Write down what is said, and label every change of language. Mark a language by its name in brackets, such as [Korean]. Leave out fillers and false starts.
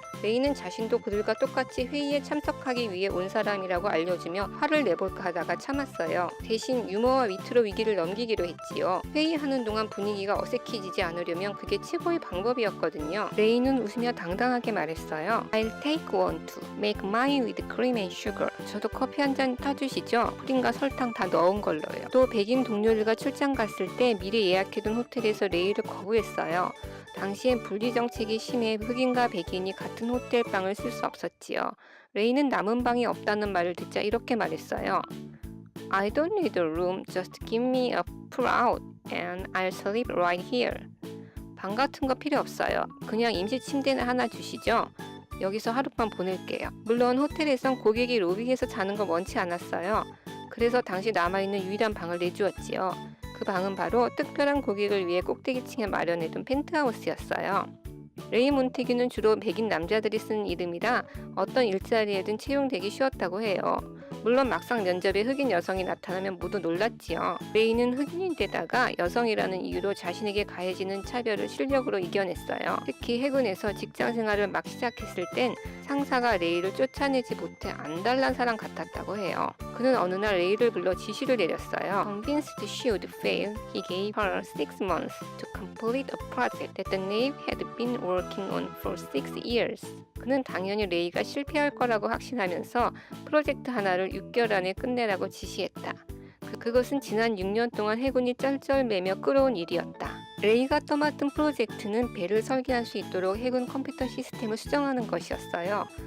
[Korean] 레이는 자신도 그들과 똑같이 회의에 참석하기 위해 온 사람이라고 알려주며 화를 내볼까 하다가 참았어요. 대신 유머와 위트로 위기를 넘기기로 했지요. 회의하는 동안 분위기가 어색해지지 않으려면 그게 최고의 방법이었거든요. 레이는 웃으며 당당하게 말했어요. [English] I'll take one to make mine with cream and sugar. [Korean] 저도 커피 한 잔 타주시죠? 프림과 설탕 다 넣은 걸로요. 또 백인 동료들과 출장 갔을 때 미리 예약해둔 호텔에서 레이를 거부했어요. 당시엔 분리정책이 심해 흑인과 백인이 같은 호텔 방을 쓸 수 없었지요. 레이는 남은 방이 없다는 말을 듣자 이렇게 말했어요. [English] I don't need a room, just give me a pull-out and I'll sleep right here. [Korean] 방 같은 거 필요 없어요. 그냥 임시 침대는 하나 주시죠. 여기서 하룻밤 보낼게요. 물론 호텔에선 고객이 로비에서 자는 걸 원치 않았어요. 그래서 당시 남아있는 유일한 방을 내주었지요. 그 방은 바로 특별한 고객을 위해 꼭대기층에 마련해둔 펜트하우스였어요. 레이 몬테규는 주로 백인 남자들이 쓰는 이름이라 어떤 일자리에든 채용되기 쉬웠다고 해요. 물론 막상 면접에 흑인 여성이 나타나면 모두 놀랐지요. 레이는 흑인인데다가 여성이라는 이유로 자신에게 가해지는 차별을 실력으로 이겨냈어요. 특히 해군에서 직장 생활을 막 시작했을 땐 상사가 레이를 쫓아내지 못해 안달난 사람 같았다고 해요. 그는 어느 날 레이를 불러 지시를 내렸어요. [English] Convinced she would fail, he gave her 6 months to complete a project that the Navy had been working on for 6 years. [Korean] 그는 당연히 레이가 실패할 거라고 확신하면서 프로젝트 하나를 6개월 안에 끝내라고 지시했다. 그것은 지난 6년 동안 해군이 쩔쩔매며 끌어온 일이었다. 레이가 떠맡은 프로젝트는 배를 설계할 수 있도록 해군 컴퓨터 시스템을 수정하는 것이었어요.